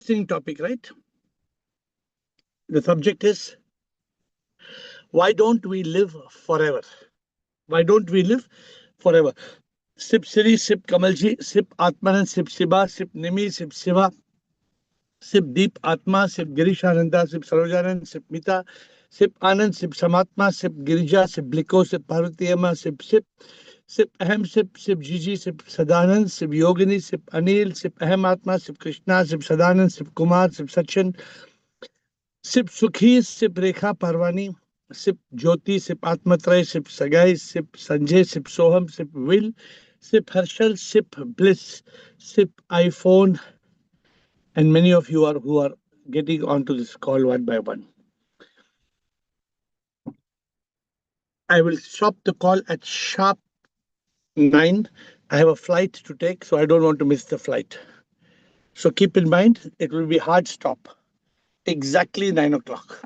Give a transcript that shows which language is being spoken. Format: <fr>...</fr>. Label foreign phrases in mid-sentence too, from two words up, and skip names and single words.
<en>interesting topic, right? The subject is, why don't we live forever? Why don't we live forever? Sip Siri, Sip Kamalji, Sip Atmanan, Sip Shiba, Sip Nimi, Sip Shiva, Sip Deep Atma, Sip Girish Ananda, Sip Sarojanand, Sip Mita, Sip Anand, Sip Samatma, Sip Girija, Sip Bliko, Sip Parvatiyama, Sip Sip, Sip Ahem, Sip Gigi, Sip Sadanand, Sip Yogini, Sip Anil, Sip Ahem Atma, Sip Krishna, Sip Sadanand, Sip Kumar, Sip Sachin, Sip Sukhi, Sip Rekha Parvani, Sip Jyoti, Sip Atmatray, Sip Sagai, Sip Sanjay, Sip Soham, Sip Will, Sip Harshal, Sip Bliss, Sip iPhone, and many of you are who are getting onto this call one by one. I will stop the call at sharp 9. I have a flight to take, so I don't want to miss the flight. So keep in mind, it will be hard stop, exactly 9 o'clock.</en>